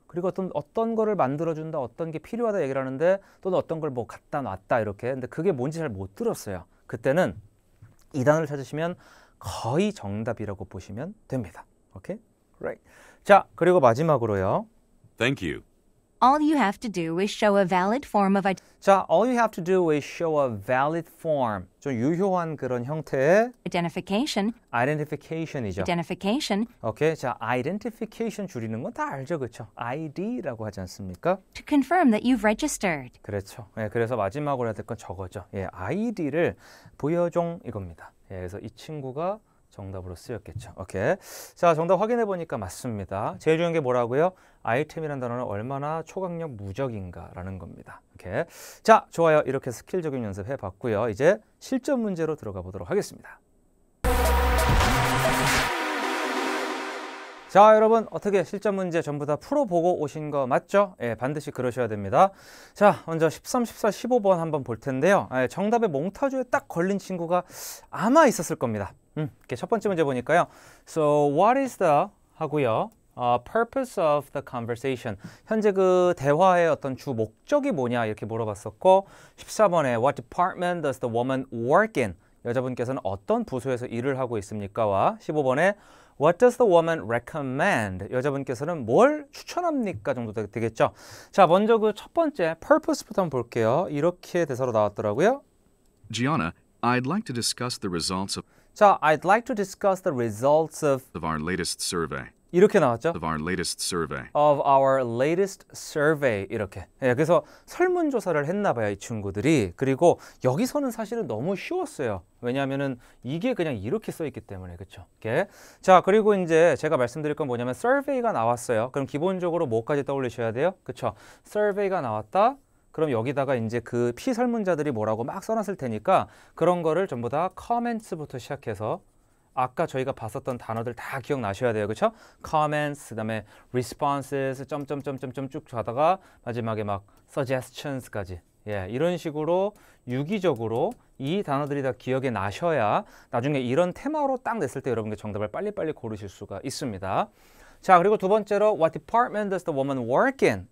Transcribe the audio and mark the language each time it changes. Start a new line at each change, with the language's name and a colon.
Korean: 그리고 어떤 거를 만들어준다, 어떤 게 필요하다 얘기를 하는데 또는 어떤 걸 뭐 갖다 놨다 이렇게. 근데 그게 뭔지 잘 못 들었어요. 그때는 이 단어를 찾으시면 거의 정답이라고 보시면 됩니다. 오케이? Right. 자, 그리고 마지막으로요.
English: Thank you. All you have to do is show a valid form of 자, all you have to do is show a valid form.
Korean: 좀 유효한 그런 형태의
English: identification.
Korean: identification이죠.
English: Identification
Korean: 오케이. 자, identification 줄이는 건 다 알죠. 그렇죠? ID라고 하지 않습니까?
English: to confirm that you've registered.
Korean: 그렇죠. 예, 그래서 마지막으로 해야 될 건 저거죠. 예, ID를 보여줘 이겁니다. 예, 그래서 이 친구가 정답으로 쓰였겠죠. 오케이. 자, 정답 확인해 보니까 맞습니다. 제일 중요한 게 뭐라고요? 아이템이라는 단어는 얼마나 초강력 무적인가라는 겁니다. 오케이. 자, 좋아요. 이렇게 스킬 적용 연습해 봤고요. 이제 실전 문제로 들어가 보도록 하겠습니다. 자, 여러분 어떻게 실전 문제 전부 다 풀어보고 오신 거 맞죠? 예, 반드시 그러셔야 됩니다. 자, 먼저 13, 14, 15번 한번 볼 텐데요. 예, 정답에 몽타주에 딱 걸린 친구가 아마 있었을 겁니다. 이렇게 첫 번째 문제 보니까요.
English: So, what is the 하고요. Purpose of the conversation.
Korean: 현재 그 대화의 어떤 주 목적이 뭐냐 이렇게 물어봤었고 14번에
English: What department does the woman work in?
Korean: 여자분께서는 어떤 부서에서 일을 하고 있습니까?와 15번에
English: What does the woman recommend?
Korean: 여자분께서는 뭘 추천합니까? 정도 되겠죠. 자, 먼저 그 첫 번째 purpose부터 한번 볼게요. 이렇게 대사로 나왔더라고요.
English: Gianna, I'd like to discuss the results 자, I'd like to discuss the results of our latest survey.
Korean: 이렇게 나왔죠.
English: Of our latest survey. Of our latest survey 이렇게.
Korean: 예, 그래서 설문조사를 했나 봐요, 이 친구들이. 그리고 여기서는 사실은 너무 쉬웠어요. 왜냐하면은 이게 그냥 이렇게 써 있기 때문에. 그렇죠? 이렇게. 자, 그리고 이제 제가 말씀드릴 건 뭐냐면 survey가 나왔어요. 그럼 기본적으로 뭐까지 떠올리셔야 돼요? 그렇죠? survey가 나왔다. 그럼 여기다가 이제 그 피설문자들이 뭐라고 막 써놨을 테니까 그런 거를 전부 다 comments부터 시작해서 아까 저희가 봤었던 단어들 다 기억나셔야 돼요. 그렇죠? comments, 그다음에 responses, 점점점점점 쭉 가다가 마지막에 막 suggestions까지. 예, 이런 식으로 유기적으로 이 단어들이 다 기억에 나셔야 나중에 이런 테마로 딱 냈을 때 여러분께 정답을 빨리빨리 고르실 수가 있습니다. 자, 그리고 두 번째로
English: What department does the woman work in?